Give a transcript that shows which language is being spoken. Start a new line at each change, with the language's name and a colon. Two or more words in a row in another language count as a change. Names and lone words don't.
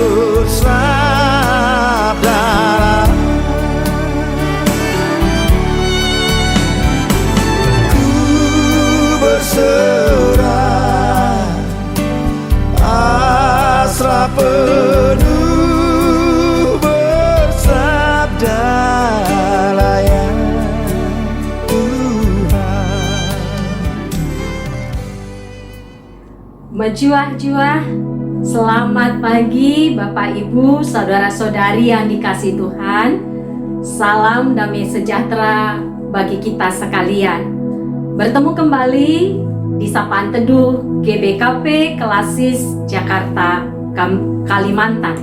Indonesian: bersabdalah ku berserah asra penuh, bersabdalah ya Tuhan. Berjuah-juah, selamat pagi Bapak Ibu, saudara-saudari yang dikasihi Tuhan. Salam damai sejahtera bagi kita sekalian. Bertemu kembali di Sapaan Teduh GBKP Kelasis Jakarta, Kalimantan.